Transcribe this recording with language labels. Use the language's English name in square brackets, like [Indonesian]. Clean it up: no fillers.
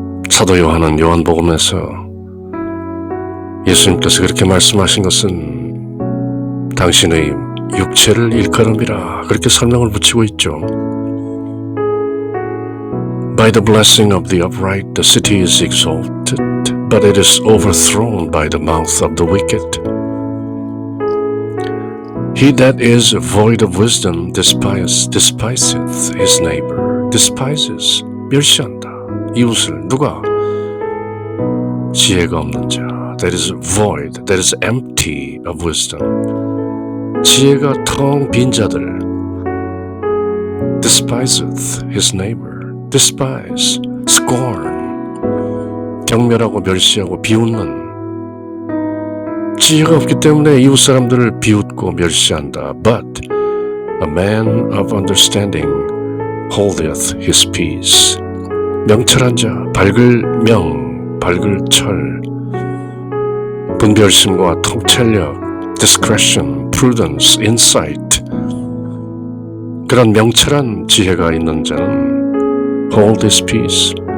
[Korean] 사도 요한은 요한복음에서 예수님께서 그렇게 말씀하신 것은 당신의 육체를 일컬음이라 그렇게 설명을 붙이고 있죠. [English] By the blessing of the upright, the city is exalted, but it is overthrown by the mouth of the wicked. He that is void of wisdom despiseth his neighbor. [Korean] despises, 멸시한다. 이웃을 누가? 지혜가 없는 자. [English] That is void, that is empty of wisdom. [Korean] 지혜가 텅 빈 자들. [English] despiseth his neighbor. despise, scorn, [Korean] 경멸하고 멸시하고 비웃는. 지혜가 없기 때문에 이웃 사람들을 비웃고 멸시한다. [English] But a man of understanding holdeth his peace. [Korean] 명철한 자, 밝을 명, 밝을 철, 분별심과 통찰력, [English] discretion, prudence, insight. [Korean] 그런 명철한 지혜가 있는 자는 [English] hold his peace.